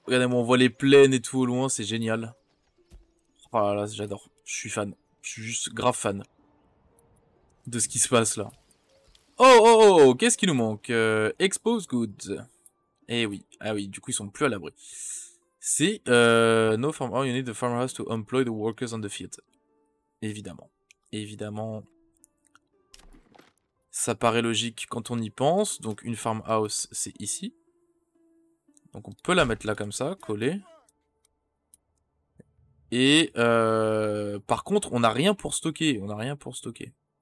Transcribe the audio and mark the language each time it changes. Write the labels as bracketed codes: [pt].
[fr] Regardez-moi, on voit les plaines et tout au loin, c'est génial. Oh là là, j'adore. Je suis fan. Je suis juste grave fan de ce qui se passe là. Oh, qu'est-ce qui nous manque? [en] Expose goods. [fr] Eh oui, ah oui, du coup ils sont plus à l'abri. C'est [en] no farm. Oh, you need the farmhouse to employ the workers on the field. [fr] Évidemment. Évidemment. Ça paraît logique quand on y pense. Donc une farmhouse, c'est ici. Donc on peut la mettre là comme ça, coller. Et par contre, on n'a rien pour stocker. On n'a rien pour stocker.